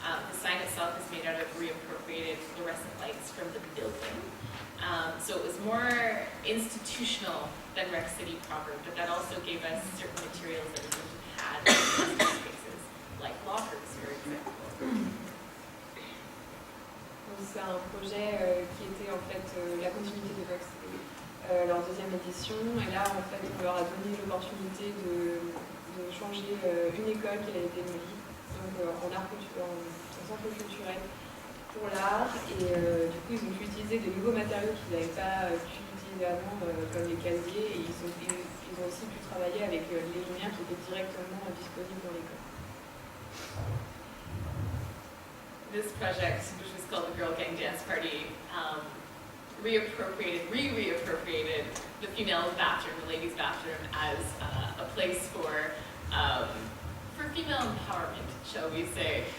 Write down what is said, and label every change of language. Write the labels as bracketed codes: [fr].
[en] The sign itself is made out of reappropriated fluorescent lights from the building. So it was more institutional than Mercredi proper, but that also gave us certain materials that we wouldn't have had in spaces, like lockers, for example. [fr] C'est un projet qui était en fait la continuité de Mercredi. Leur deuxième édition. compétition. Et là, en fait, on leur a donné l'opportunité de changer une école qui avait été démolie, donc en centre culturel pour l'art. Et du coup, ils ont pu utiliser des nouveaux matériaux qu'ils n'avaient pas pu utiliser avant, comme les casiers. Et ils ont aussi pu travailler avec les lumières qui étaient directement disponibles dans l'école. [en] This project, which was called the Girl Gang Dance Party, reappropriated the female bathroom, the ladies' bathroom, as a place for female empowerment, shall we say.